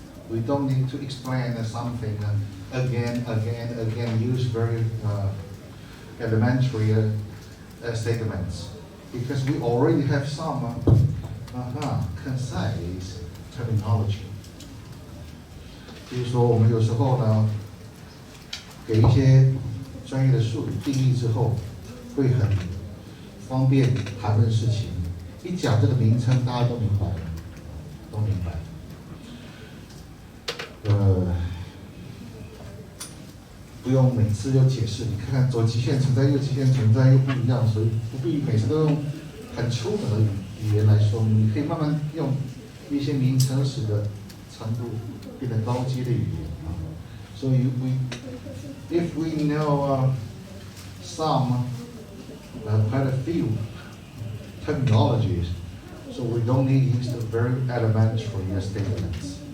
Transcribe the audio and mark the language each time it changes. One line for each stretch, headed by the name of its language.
English: We don't need to explain something again, use very elementary statements, because we already have some concise terminology.
Chinese: 比如说，我们有时候呢，给一些专业的术语定义之后，会很方便谈论事情。一讲这个名称，大家都明白了，都明白。不用每次又解释，你看看左极限存在、右极限存在又不一样，所以不必每次都用很粗本的语言来说明。你可以慢慢用一些名称使得程度变得高阶的语言啊。
English: So if we know some, quite a few terminologies, so we don't need to use the very elementary statements.